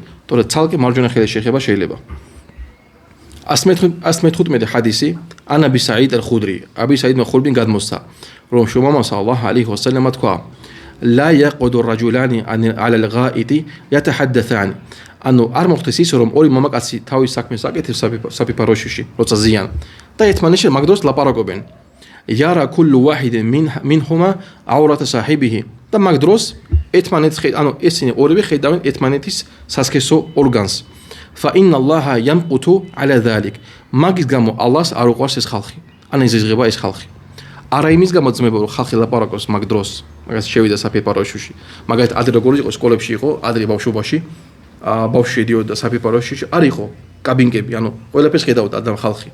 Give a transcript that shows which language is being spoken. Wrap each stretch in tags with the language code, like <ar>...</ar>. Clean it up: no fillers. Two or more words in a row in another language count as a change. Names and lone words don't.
<ka>თორე ცალკე მარჯვენა ხელის შეხება შეიძლება. 115 ხადისი ან აბი საიდ ალ-ხუდრი, აბი საიდ ალ-ხუდრიდან გადმოსცა, რომ შუმამა სალლალაჰუ ალაიჰი ვასალამ თქვა:</ka> <ar>لا يقعد رجلان على الغائط يتحدثان.</ar> <ka>არ მოხდეს ის რომ ორი მამაკაცი თავის საქმეს აკეთებს საფირფაროში, როცა ზიან და ერთმანეთს მაგ დროს ლაპარაკობენ.</ka> <ar>يرى كل واحد منهما عورة صاحبه.</ar> <ka>და მაგ დროს ერთმანეთს ესენი ორივე ხედავენ ერთმანეთის სასქესო ორგანს.</ka> <ar>فإن الله يمقت على ذلك.</ar> <ka>მაგის გამო ალლას არ უყვარს ეს ხალხი. იზღება ეს ხალხი. არა იმის გამო ძმებო რომ ხალხი ლაპარაკობს მაგ დროს, მაგას შევიდა საფირფაროში. მაგალითად ადრე როგორ იყო სკოლებში იყო, ადრე ბავშვობაში, ბავშვი შედიოდა საფირფაროში, არ იყო კაბინკები, ყველაფერს ხედავდა ადამ ხალხი.</ka>